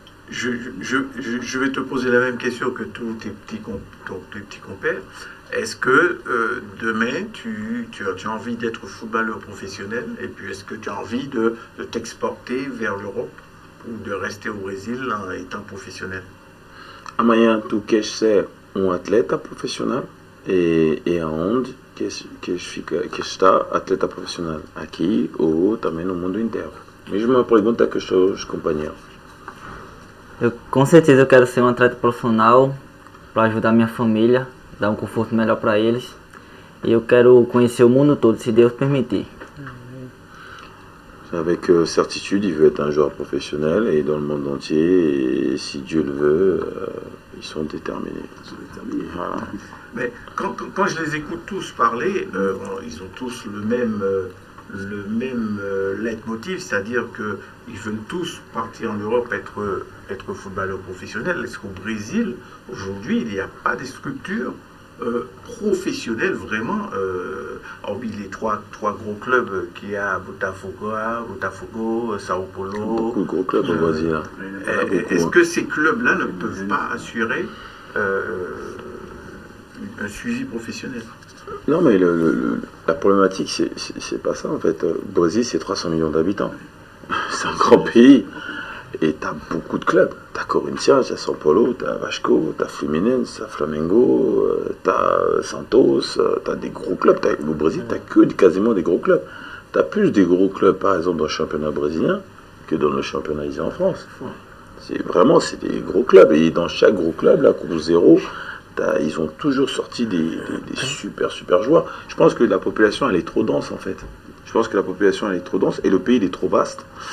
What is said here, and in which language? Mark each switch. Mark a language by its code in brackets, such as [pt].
[fr] je vais te poser la même question que tous tes petits compères. Est-ce que demain, tu as envie d'être footballeur professionnel et puis est-ce que tu as envie de t'exporter vers l'Europe ou de rester au Brésil en étant professionnel? [pt] Amanhã tu queres ser atleta profissional e aonde queres estar atleta profissional? Aqui ou também no mundo inteiro? Mesma pergunta que os seus companheiros. Com certeza eu quero ser um atleta profissional para ajudar minha família, dar um conforto melhor para eles. E eu quero conhecer o mundo todo, se Deus permitir. [fr] Avec certitude, il veut être un joueur professionnel et dans le monde entier, et si Dieu le veut, ils sont déterminés. Voilà. Mais quand je les écoute tous parler, ils ont tous le même leitmotiv, c'est-à-dire qu'ils veulent tous partir en Europe être footballeurs professionnels. Est-ce qu'au Brésil, aujourd'hui, il n'y a pas des structures professionnels vraiment, hormis les trois gros clubs qu'il y a, Botafogo, Sao Paulo. Beaucoup de gros clubs au Brésil. Est-ce que ces clubs-là ne peuvent pas assurer un suivi professionnel? Non, mais la problématique, c'est pas ça en fait. Le Brésil, c'est 300 millions d'habitants. C'est un grand pays. Et tu as beaucoup de clubs. Tu as Corinthians, tu as São Paulo, tu as Vasco, tu as Fluminense, tu as Flamengo, tu as Santos, tu as des gros clubs. Au Brésil, tu n'as quasiment des gros clubs. Tu as plus des gros clubs, par exemple, dans le championnat brésilien que dans le championnat ici en France. C'est des gros clubs. Et dans chaque gros club, là, Groupe Zéro, ils ont toujours sorti des super joueurs. Je pense que la population, elle est trop dense, en fait. Je pense que la population elle est trop dense et le pays il est trop vaste.